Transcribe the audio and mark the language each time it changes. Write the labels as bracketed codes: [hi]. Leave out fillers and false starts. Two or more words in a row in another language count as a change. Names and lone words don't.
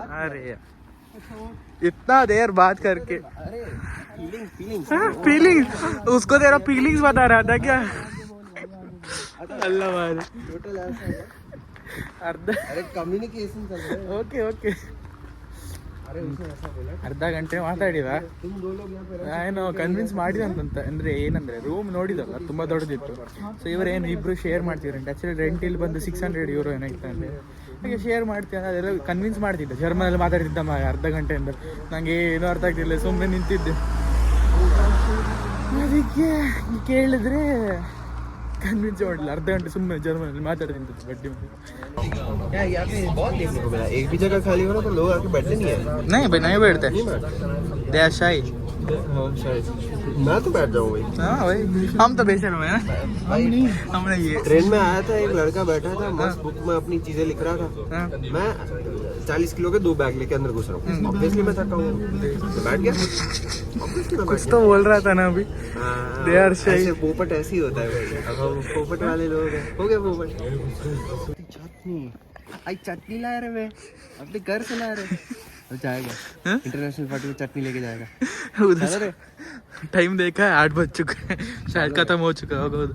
[hi] अरे यार, इतना देर बात करके। अरे फीलिंग फीलिंग्स, उसको तेरा फीलिंग्स बता रहा था क्या? अल्लाह मारे टोटल ऐसा है। अर्धा, अरे कम्युनिकेशन चल रहा है। [en] okay okay [hi] अरे उसने ऐसा बोला [kn] ಅರ್ಧ ಗಂಟೆ ಮಾತಾಡಿದ. [hi] तुम दो लोग यहाँ पे [kn] ನಾನು ಕನ್ವಿನ್ಸ್ ಮಾಡಿದಂತ ಅಂದ್ರೆ ಏನಂದ್ರೆ ರೂಮ್ ನೋಡಿದಲ್ಲ ತುಂಬಾ ದೊಡ್ಡದಿತ್ತು. ಸೊ ಇವರೇನು ಇಬ್ರು ಶೇರ್ ಮಾಡ್ತಿದ್ರಂತೆ. [en] actually rent [kn] ಇಲ್ಲಿ ಬಂದು 600 euro ಏನೋ ಇತ್ತಂತೆ. ಹಾಗೆ ಶೇರ್ ಮಾಡ್ತೀನಿ ಅದೆಲ್ಲ ಕನ್ವಿನ್ಸ್ ಮಾಡ್ತಿದ್ದೆ. ಜರ್ಮನಲ್ಲಿ ಮಾತಾಡ್ತಿದ್ದ ಅರ್ಧ ಗಂಟೆಯಿಂದ. ನಂಗೆ ಏನೂ ಅರ್ಥ ಆಗ್ತಿಲ್ಲ, ಸುಮ್ಮನೆ ನಿಂತಿದ್ದೆ. ಅದಕ್ಕೆ ಕೇಳಿದ್ರೆ कन्विंस ಮಾಡಲಿಲ್ಲ. ಅರ್ಧ ಗಂಟೆ ಸುಮ್ಮನೆ ಜರ್ಮನಲ್ಲಿ ಮಾತಾಡ್ತಿದ್ದೆ ಬಡ್ಡಿ ಮೇಲೆ. [hi] क्या यहाँ पे बहुत देखने को मिला, एक भी जगह खाली हो ना तो लोग आके बैठते नहीं है। नहीं भाई नहीं बैठते, [en] they are shy. [hi] हाँ शायद मैं तो बैठ जाऊँ भाई। हाँ भाई हम तो बेशर्म है ना, हमने ये ट्रेन में आया था, एक लड़का बैठा था मस्त बुक में अपनी चीजें लिख रहा था। हाँ। मैं 40 किलो के 2 बैग लेके अंदर घुस रहा हूँ। ऑब्वियसली मैं थका हूँ तो बैठ गया। Obviously मैं कुछ बैठ तो बोल रहा था ना अभी। गया। हाँ, [en] They are shy। [hi] ऐसे पोपट ऐसे ही होता है भाई। अब हम पोपट वाले लोग हैं। हो गया पोपट। चटनी आई चटनी ला रहे मैं अपने घर से ला रहे तो जाएगा [en] international party [hi] में चटनी लेके जाएगा। उधर से टाइम देखा है 8 बज चुके हैं, शायद खत्म हो चुका होगा उधर।